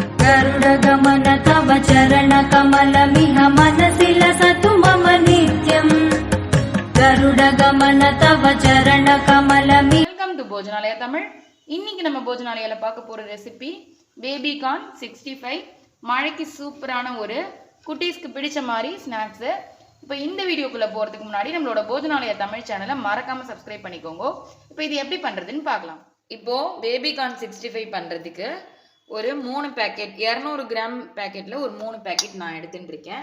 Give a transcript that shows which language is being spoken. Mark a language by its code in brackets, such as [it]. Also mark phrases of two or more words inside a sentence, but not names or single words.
[sa] गरुडगमन तव चरणकमलमिह मनसि लसतु मम नित्यम् गरुडगमन तव चरणकमलमिह। [en] welcome to [ta] போஜனாலயா தமிழ். இன்னைக்கு நம்ம போஜனாலயால பார்க்க போற ரெசிபி பேபி கார்ன் 65. மழைக்கு சூப்பரான ஒரு குட்டீஸ்க்கு பிடிச்ச மாதிரி ஸ்நாக்ஸ். இப்போ இந்த வீடியோக்குள்ள போறதுக்கு முன்னாடி நம்மளோட போஜனாலயா தமிழ் சேனலை மறக்காம சப்ஸ்கிரைப் பண்ணிக்கோங்க. இப்போ இது எப்படி பண்றதுன்னு பார்க்கலாம். இப்போ பேபி கார்ன் 65 பண்றதுக்கு ஒரு 3 பேக்கெட் 200 கிராம் பேக்கெட்ல ஒரு 3 பேக்கெட் நான் எடுத்துட்டு இருக்கேன்.